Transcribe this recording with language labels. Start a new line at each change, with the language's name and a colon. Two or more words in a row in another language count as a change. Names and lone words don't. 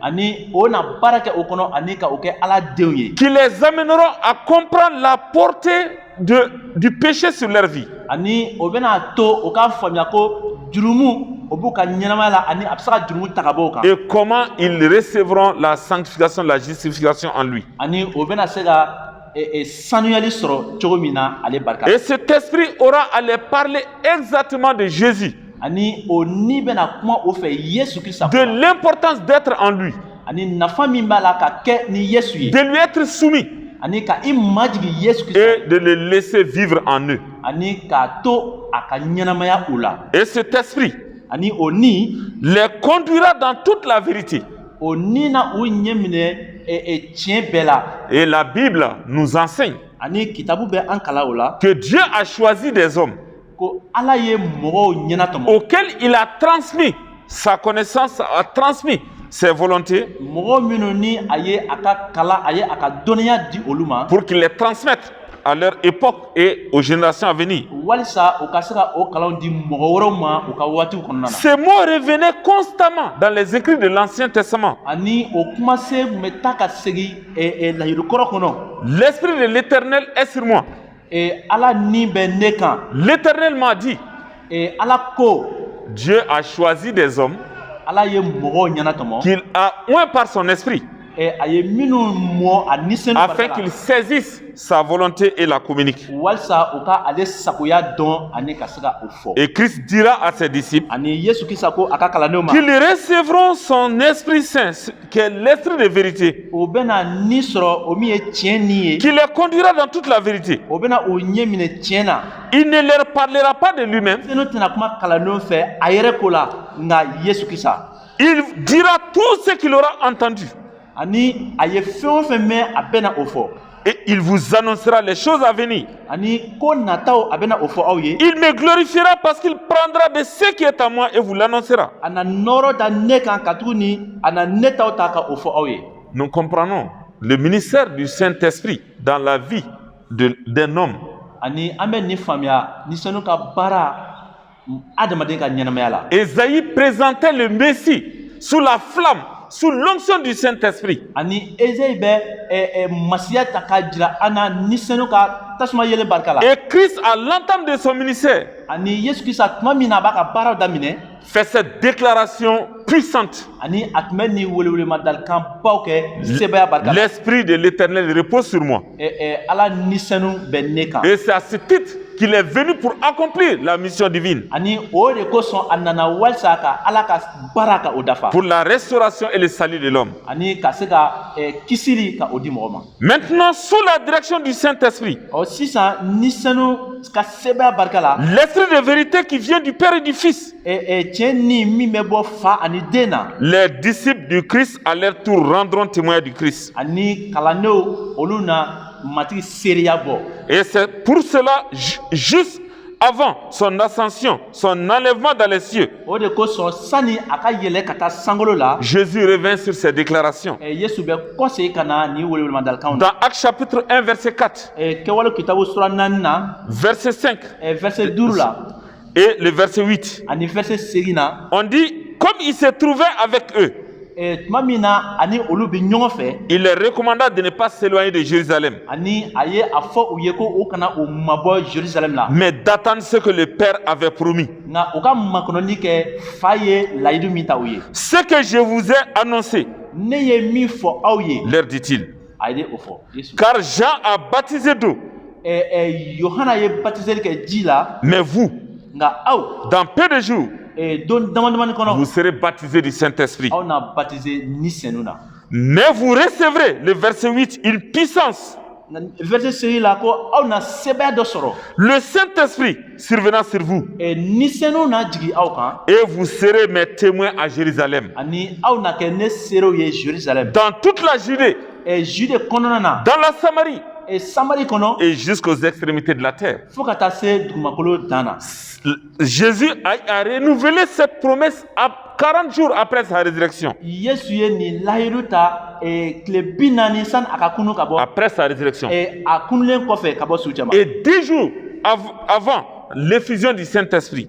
French: qui les amèneront à comprendre la portée du péché sur leur vie, et comment ils recevront la sanctification, la justification en lui.
Bambara: sanuyali sɔrɔ cogo min na ale barika.
French: Et cet esprit aura à les parler exactement de Jésus,
Bambara: ani o ni bɛna kuma o fɛ Yesu Kirista
French: de l'importance d'être en lui,
Bambara: ani nafa min b'a la ka kɛ ni Yesu ye,
French: de lui être soumis
Bambara: ani ka i majigi Yesu Kirista
French: et de le laisser vivre en eux.
Bambara: ani k'a to a ka ɲɛnamaya o la.
French: Et cet esprit
Bambara: ani o ni
French: les conduira dans toute la vérité.
Bambara: o ni na u ɲɛ minɛ tiɲɛ bɛɛ la.
French: Et la Bible nous enseigne
Bambara: ani kitabu bɛ an kala o la
French: que Dieu a choisi des hommes
Bambara: ko Ala ye mɔgɔw ɲɛnatɔmɔ
French: auxquels il a transmis sa connaissance, a transmis ses volontés
Bambara: mɔgɔ minnu ni a ye a ka kala a ye a ka dɔnniya di olu ma
French: pour qu'ils les transmettent à leur époque et aux générations à venir.
Bambara: walisa u ka se ka o kalanw di mɔgɔ wɛrɛw ma u ka waatiw kɔnɔna na.
French: Ces mots revenaient constamment dans les écrits de l'Ancien Testament.
Bambara: ani o kumasen kun bɛ taa ka segin layiru kɔrɔ kɔnɔ.
French: L'Esprit de l'Éternel est sur moi.
Bambara: Ala ni bɛ ne kan.
French: L'Éternel m'a dit,
Bambara: Ala ko
French: Dieu a choisi des hommes
Bambara: Ala ye mɔgɔw ɲɛnatɔmɔ
French: qu'il a oint par son esprit
Bambara: a ye minnu mɔ a nisɛnu
French: afin qu'ils saisissent sa volonté et la communiquent.
Bambara: walisa u ka ale sagoya dɔn ani ka se ka o fɔ.
French: Et Christ dira à ses disciples
Bambara: ani Yesu Kirista ko a ka kalandenw ma
French: qu'ils recevront son Esprit Saint, qui est l'Esprit de vérité,
Bambara: o bɛna ni sɔrɔ o min ye tiɲɛ ni ye
French: qui les conduira dans toute la vérité.
Bambara: o bɛna o ɲɛ minɛ tiɲɛ na.
French: Il ne leur parlera pas de lui-même.
Bambara: n'o tɛna kuma kalandenw fɛ a yɛrɛ ko la nka Yesu Kirista.
French: Il dira tout ce qu'il aura entendu.
Bambara: ani a ye fɛn o fɛn mɛn a bɛna o fɔ.
French: Et il vous annoncera les choses à venir.
Bambara: ani ko nataw a bɛna o fɔ aw ye.
French: Il me glorifiera parce qu'il prendra de ce qui est à moi et vous l'annoncera.
Bambara: a na nɔrɔ da ne kan ka tuguni a na ne taw ta ka o fɔ aw ye.
French: Nous comprenons le ministère du Saint-Esprit dans la vie d'un homme.
Bambara: ani an bɛ nin faamuya ni sanu ka baara adamaden ka ɲɛnamaya la.
French: Ésaïe présentait le Messie sous la flamme, sous l'onction du Saint-Esprit.
Bambara: ani Ezayi bɛ masiya ta ka jira an na ni sanu ka tasuma yɛlɛ barika la.
French: Et Christ, à l'entame de son ministère,
Bambara: ani Yesu Kirista tuma min na a b'a ka baaraw daminɛ.
French: fait cette déclaration puissante.
Bambara: ani a tun bɛ nin welewelemadakan baw kɛ sebaya barika la.
French: L'Esprit de l'Éternel repose sur moi.
Bambara: Ala ni sanu bɛ ne kan.
French: Et c'est à ce titre qu'il est venu pour accomplir la mission divine,
Bambara: ani o de kosɔn a nana walisa ka Ala ka baara ka o dafa.
French: pour la restauration et le salut de l'homme.
Bambara: ani ka se ka kisili ka o di mɔgɔ ma.
French: Maintenant, sous la direction du Saint-Esprit,
Bambara: sisan ni sanu ka sebaya barika la.
French: l'Esprit de vérité qui vient du Père et du Fils,
Bambara: tiɲɛ ni min bɛ bɔ fa ani den na.
French: les disciples du Christ à leur tour rendront témoignage du Christ.
Bambara: ani kalandenw olu na matigi seereya bɔ.
French: Et c'est pour cela, juste avant son ascension, son enlèvement dans les cieux,
Bambara: o de kosɔn sani a ka yɛlɛ ka taa sankolo la.
French: Jésus revint sur ses déclarations.
Bambara: Yesu bɛ kɔsegin ka na ni welewelemadakan na.
French: Dans Actes chapitre 1, verset 4,
Bambara: kɛwale kitabu sura 4 na.
French: verset 5
Bambara: verset 5 la.
French: et le verset 8,
Bambara: ani verset 8 na.
French: on dit, comme il se trouvait avec eux,
Bambara: tuma min na ani olu bɛ ɲɔgɔn fɛ.
French: il leur recommanda de ne pas s'éloigner de Jérusalem,
Bambara: ani a ye a fɔ u ye ko u kana u mabɔ Jérusalem la.
French: mais d'attendre ce que le Père avait promis.
Bambara: nka u ka makɔnɔli kɛ fa ye layidu min ta u ye.
French: Ce que je vous ai annoncé,
Bambara: ne ye min fɔ aw ye.
French: leur dit-il,
Bambara: a ye o fɔ Yesu.
French: car Jean a baptisé d'eau,
Bambara: Yohana ye baptiseli kɛ ji la.
French: mais vous,
Bambara: nka aw.
French: dans peu de jours,
Bambara: don damadamani kɔnɔ.
French: vous serez baptisés du Saint-Esprit.
Bambara: aw na baptisé ni senu na.
French: Mais vous recevrez, le verset 8, une puissance.
Bambara: verset 6 la ko aw na sebaya dɔ sɔrɔ.
French: Le Saint-Esprit survenant sur vous.
Bambara: ni senu na jigi aw kan.
French: Et vous serez mes témoins à Jérusalem,
Bambara: ani aw na kɛ ne seerew ye Jérusalem.
French: dans toute la Judée,
Bambara: Jude kɔnɔna na.
French: dans la Samarie
Bambara: Samari kɔnɔ.
French: et jusqu'aux extrémités de la terre.
Bambara: fo ka taa se dugumakolo dan na.
French: Jésus a renouvelé cette promesse à 40 jours après sa résurrection.
Bambara: Yesu ye nin layiru ta tile 40 sani a ka kunu ka bɔ.
French: Après sa résurrection.
Bambara: a kunulen kɔfɛ ka bɔ su cɛ ma.
French: Et 10 jours avant l'effusion du Saint-Esprit.